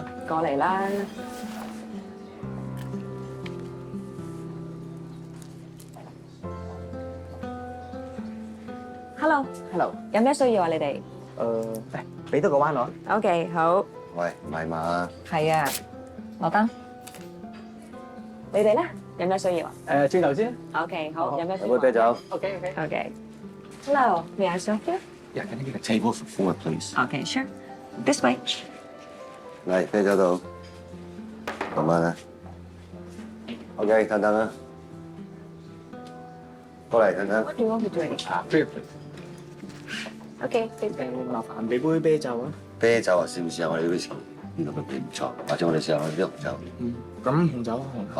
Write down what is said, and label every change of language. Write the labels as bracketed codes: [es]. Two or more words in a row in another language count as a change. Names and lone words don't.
[yue] 過嚟啦！ Hello，有咩需要啊？你哋？俾多個彎我。 OK， 好。喂，唔係嘛？係啊，落單。你哋咧有咩需要啊？轉頭先。 OK， 好，有咩需要？有杯啤酒。 [en] OK。Hello， may I serve you? Yeah, can I get a table for 4, please? Okay, sure. This way. [yue] 嚟啤酒度，6蚊啊。OK， 等等啊。過嚟等等。 [en] What do you want to drink? Beer, please. OK， [yue] 麻煩俾杯啤酒啊。啤酒啊，試唔試下我哋呢邊？呢個都幾唔錯，或者我哋試下我哋啲紅酒。咁紅酒啊，紅酒。